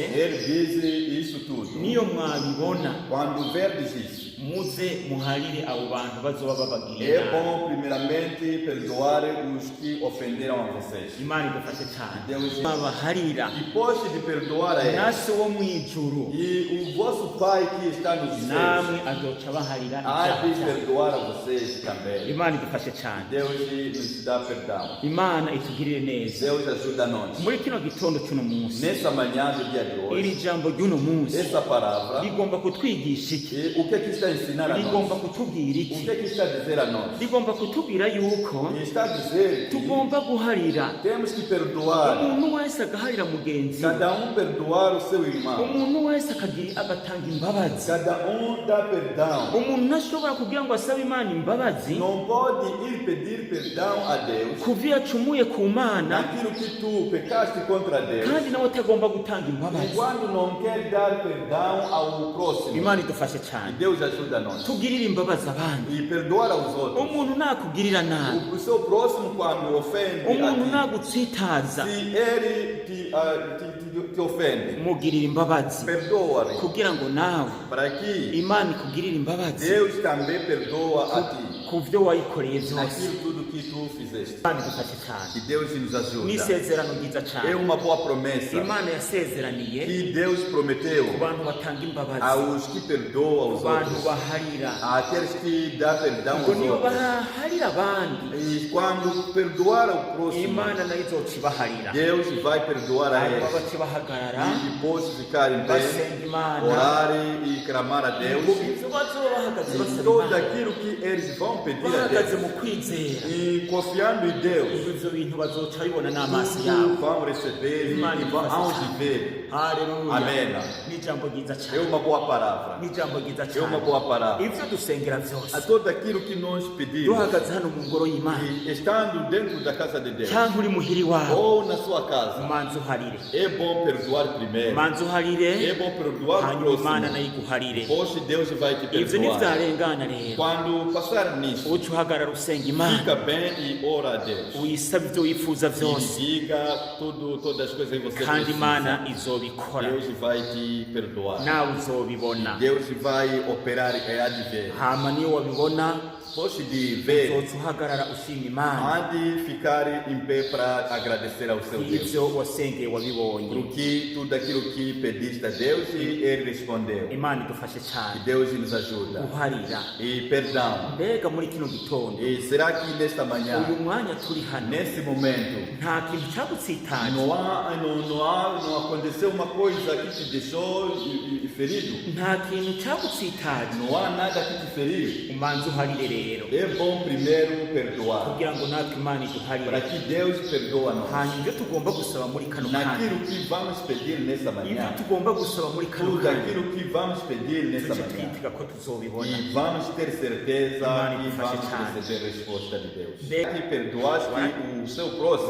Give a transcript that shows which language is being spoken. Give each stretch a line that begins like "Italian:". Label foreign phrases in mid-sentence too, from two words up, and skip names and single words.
Portuguese: Ele diz isso tudo.
Rundi: niyo mwabibona,
Portuguese: Quando verdes isso,
Rundi: muze muharire abo bantu bazoba babagiriye
Portuguese: é
Rundi: nabi.
Portuguese: bom primeiramente perdoar os que ofenderam a vocês.
Rundi: Imana idufashe cyane.
Portuguese: Deus
Rundi: Babaharira
Portuguese: depois de perdoar a eles,
Rundi: nase wo mu ijuru,
Portuguese: e o vosso Pai que está nos céus
Rundi: namwe azoca baharira
Portuguese: há
Rundi: ibyaha
Portuguese: de
Rundi: byanyu.
Portuguese: perdoar a vocês também.
Rundi: Imana idufashe cyane.
Portuguese: Deus nos dá perdão.
Rundi: Imana itugirire neza.
Portuguese: Deus ajuda nós.
Rundi: Muri kino gitondo cy'uno munsi,
Portuguese: Nessa manhã do dia de
Rundi: iri
Portuguese: hoje,
Rundi: jambo ry'uno munsi
Portuguese: essa palavra,
Rundi: rigomba kutwigisha iki?
Portuguese: o que é que está a ensinar a
Rundi: Rigomba
Portuguese: nós?
Rundi: kutubwira
Portuguese: O que
Rundi: iki?
Portuguese: é que está a dizer a nós?
Rundi: Rigomba kutubwira yuko
Portuguese: E está a dizer que
Rundi: tugomba guharira
Portuguese: temos que perdoar,
Rundi: umuntu wese agaharira mugenzi we.
Portuguese: cada perdoar o seu irmão,
Rundi: Umuntu wese agatanga imbabazi.
Portuguese: cada dá perdão.
Rundi: Umuntu ntashobora kugira ngo asabe Imana imbabazi
Portuguese: Não pode ir pedir perdão a Deus
Rundi: ku byo yacumuye ku Mana,
Portuguese: naquilo que tu pecaste contra Deus,
Rundi: kandi nawe atagomba gutanga imbabazi.
Portuguese: quando não quer dar perdão ao próximo.
Rundi: Imana idufashe
Portuguese: E
Rundi: cyane.
Portuguese: Deus ajuda nós.
Rundi: Tugirire imbabazi abandi.
Portuguese: E perdoar aos outros.
Rundi: Umuntu nakugirira nabi,
Portuguese: O seu próximo, quando ofende a
Rundi: umuntu ti, nagutsitaza,
Portuguese: se ele te te ofende,
Rundi: mugirira imbabazi
Portuguese: perdoa-lhe,
Rundi: kugira ngo nawe
Portuguese: para que
Rundi: imana ikugirire imbabazi
Portuguese: Deus também perdoa a ti
Rundi: ku byo wayikoreye byose.
Portuguese: aquilo tudo que tu fizeste.
Rundi: imana idufashe cyane,
Portuguese: Que Deus nos ajuda.
Rundi: n'isezerano ryiza
Portuguese: É
Rundi: cyane
Portuguese: uma boa promessa
Rundi: imana yasezeraniye
Portuguese: que Deus prometeu
Rundi: ku bantu batanga imbabazi,
Portuguese: aos que perdoam aos
Rundi: ku bantu
Portuguese: outros,
Rundi: baharira,
Portuguese: àqueles que dão perdão
Rundi: ngo
Portuguese: aos
Rundi: niyo
Portuguese: outros.
Rundi: baharira abandi
Portuguese: E quando perdoar ao próximo,
Rundi: imana nayo izoca ibaharira.
Portuguese: Deus vai perdoar a
Rundi: hanyuma
Portuguese: eles.
Rundi: bace bahagarara
Portuguese: E depois ficar em pé,
Rundi: basenga imana,
Portuguese: orar e clamar a Deus.
Rundi: ngo ibyo bazoba bahagaze
Portuguese: E
Rundi: basaba
Portuguese: tudo
Rundi: imana,
Portuguese: aquilo que eles vão pedir a
Rundi: bahagaze
Portuguese: Deus.
Rundi: mu kwizera,
Portuguese: E confiando em Deus,
Rundi: ibyo bintu bazoca bibona n'amaso yabo.
Portuguese: vão receber e vão viver.
Rundi: Haleluya.
Portuguese: Amém.
Rundi: N'ijambo ryiza
Portuguese: É
Rundi: cyane,
Portuguese: uma boa palavra.
Rundi: n'ijambo ryiza
Portuguese: É uma
Rundi: cyane.
Portuguese: boa palavra.
Rundi: ibyo dusengera
Portuguese: A
Rundi: byose
Portuguese: tudo aquilo que nós pedimos,
Rundi: duhagaze hano mu ngoro y'imana
Portuguese: e estando dentro da casa de Deus,
Rundi: cyangwa uri muhiri wawe,
Portuguese: ou na sua casa,
Rundi: manza uharire,
Portuguese: é bom perdoar primeiro.
Rundi: manza uharire,
Portuguese: É bom perdoar o
Rundi: hanyuma imana
Portuguese: próximo.
Rundi: nayo iguharire.
Portuguese: Hoje Deus vai te
Rundi: ibyo
Portuguese: perdoar.
Rundi: ntibyarengana rero,
Portuguese: Quando passar nisso,
Rundi: uca uhagarara usenga imana,
Portuguese: fica bem e ora a Deus.
Rundi: uyisaba ibyo wifuza
Portuguese: E
Rundi: byose,
Portuguese: diga todas as coisas que você
Rundi: kandi
Portuguese: precisa.
Rundi: imana izobikora,
Portuguese: Deus vai te perdoar.
Rundi: nawe uzobibona.
Portuguese: Deus vai operar e há de ver.
Rundi: hama niyo wabibona
Portuguese: Pode de ver,
Rundi: uzoca uhagarara ushima imana
Portuguese: há de ficar em pé para agradecer ao seu Deus.
Rundi: ibyo wasengeye wabibonye.
Portuguese: Porque tudo aquilo que pediste a Deus e Ele respondeu.
Rundi: imana idufashe
Portuguese: Que
Rundi: cyane
Portuguese: Deus nos ajuda.
Rundi: guharira.
Portuguese: E perdão.
Rundi: mbega muri kino gitondo,
Portuguese: E será que nesta manhã,
Rundi: uyu mwanya turi hano,
Portuguese: nesse momento,
Rundi: nta kintu cyagutsitaje,
Portuguese: não aconteceu uma coisa que te deixou ferido?
Rundi: nta kintu cyagutsitaje,
Portuguese: Não há nada que te feriu?
Rundi: umanze uharire rero,
Portuguese: É bom primeiro perdoar.
Rundi: kugira ngo natwe imana
Portuguese: Para
Rundi: iduharire.
Portuguese: que Deus perdoa nós.
Rundi: hanyuma ibyo tugomba gusaba muri kano kanya,
Portuguese: Naquilo que vamos pedir nessa
Rundi: ibyo
Portuguese: manhã.
Rundi: tugomba gusaba muri kano
Portuguese: Tudo
Rundi: kanya,
Portuguese: aquilo que vamos pedir nessa
Rundi: tujye
Portuguese: manhã.
Rundi: twitega ko tuzobibona.
Portuguese: E vamos ter certeza
Rundi: Imana
Portuguese: e
Rundi: idufashe
Portuguese: vamos
Rundi: cyane.
Portuguese: receber a resposta de Deus.
Rundi: Mbega
Portuguese: Que perdoaste o seu próximo.